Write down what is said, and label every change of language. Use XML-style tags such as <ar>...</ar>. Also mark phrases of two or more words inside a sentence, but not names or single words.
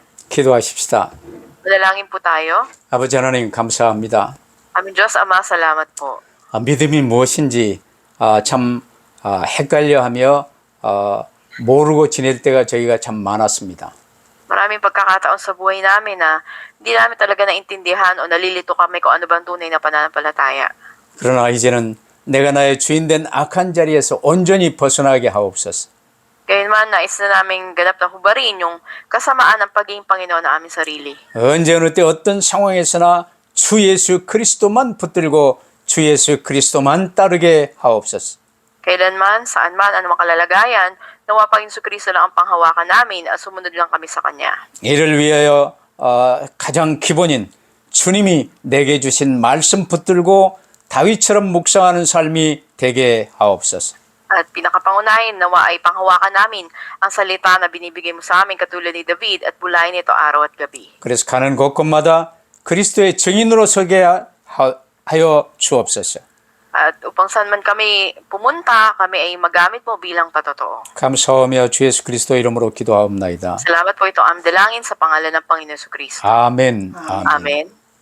<ko>기도하십시다.</ko> <tl>Manalangin po tayo.</tl> <ko>아버지 하나님 감사합니다.</ko> <tl>Aming Diyos Ama, salamat po.</tl> <ko>믿음이 무엇인지 참 헷갈려하며 모르고 지낼 때가 저희가 참 많았습니다.</ko> <tl>Maraming pagkakataon sa buhay namin na hindi namin talaga naintindihan o nalilito kami kung ano bang tunay na pananampalataya.</tl> <ko>그러나 이제는 내가 나의 주인된 악한 자리에서 온전히 벗어나게 하옵소서.</ko> <tl>Gayunman, nais na naming ganap na hubarin yung kasamaan ng pagiging Panginoon ng aming sarili.</tl> <ko>언제 어느 때 어떤 상황에서나 주 예수 그리스도만 붙들고 주 예수 그리스도만 따르게 하옵소서.</ko> <tl>Kailanman, saan man, anumang kalalagayan, nawa Panginoon Kristo lang ang panghawakan namin at sumunod lang kami sa Kanya.</tl> <ko>이를 위하여 가장 기본인 주님이 내게 주신 말씀 붙들고 다윗처럼 묵상하는 삶이 되게 하옵소서.</ko> <tl>At pinakapangunahin, nawa ay panghawakan namin ang salita na binibigay mo sa amin katulad ni David at bulayin ito araw at gabi.</tl> <ko>그래서 가는 곳곳마다 그리스도의 증인으로 서게 하여 주옵소서.</ko> <tl>At upang saan man kami pumunta, kami ay magamit mo bilang patotoo.</tl> <ko>감사하며 주 예수 그리스도 이름으로 기도하옵나이다.</ko> <tl>Salamat po ito ang dalangin sa pangalan ng Panginoon Kristo.</tl> <ko>아멘. 아멘.</ko> <tl>Amen.</tl>